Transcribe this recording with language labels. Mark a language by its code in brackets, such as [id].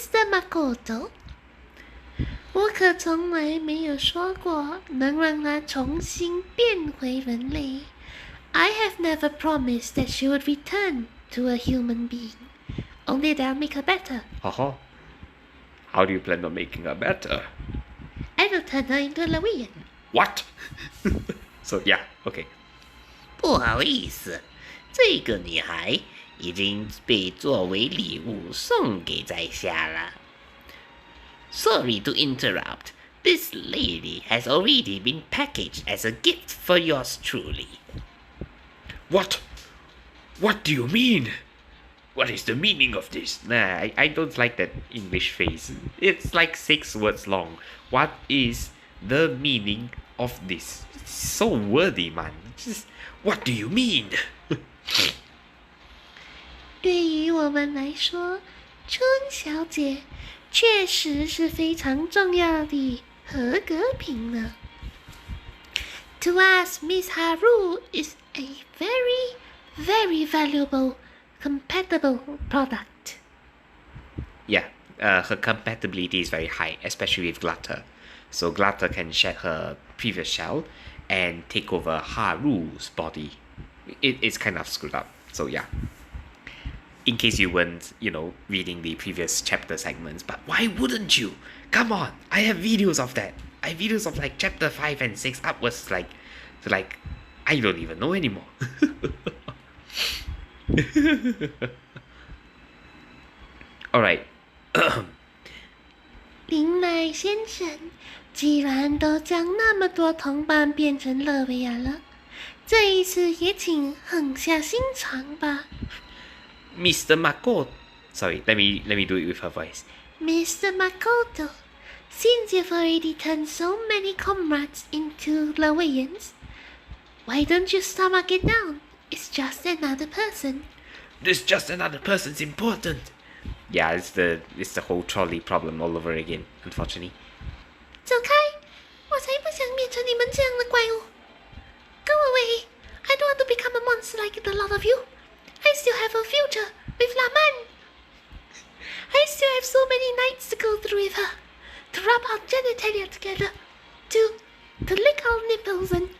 [zh] Makoto， 我可从来没有说过能让她重新变回人类。 [en] I have never promised that she would return to a human being. Only that'll make her better. How do you plan on making her better? I will turn her into a Lewian. What? So yeah, okay. [zh] 不好意思，这个女孩已经被作为礼物送给在下了。 [en] Sorry to interrupt. This lady has already been packaged as a gift for yours truly. What do you mean? What is the meaning of this? Nah, I don't like that English phrase. It's like 6 words long. What is the meaning of this? It's so wordy, man. Just What do you mean? [zh] 对于我们来说，春小姐确实是非常重要的合格品呢。 [en] To us, Miss Haru is a very, very valuable, compatible product. yeah, her compatibility is very high, especially with Glatter. So Glatter can shed her previous shell and take over Haru's body. It's kind of screwed up. So yeah. In case you weren't, reading the previous chapter segments, but why wouldn't you? Come on, I have videos of that. I have videos of like chapter 5 and 6 upwards, like I don't even know anymore. Alright. [zh] 林奈先生，既然都将那么多同伴变成勒维亚了，这一次也请狠下心肠吧。 [en] Mr. Makoto. Sorry, let me do it with her voice. Mr. Makoto, Since you've already turned so many comrades into Lawayans, why don't you stomach it down? It's just another person. This just another person's important. Yeah, it's the whole trolley problem all over again, unfortunately. [zh] 走开！我才不想变成你们这样的怪物。 [en] Go away! I don't want to become a monster like the lot of you. I still have a future with La Man. I still have so many nights to go through with her, to rub our genitalia together, to lick our nipples and...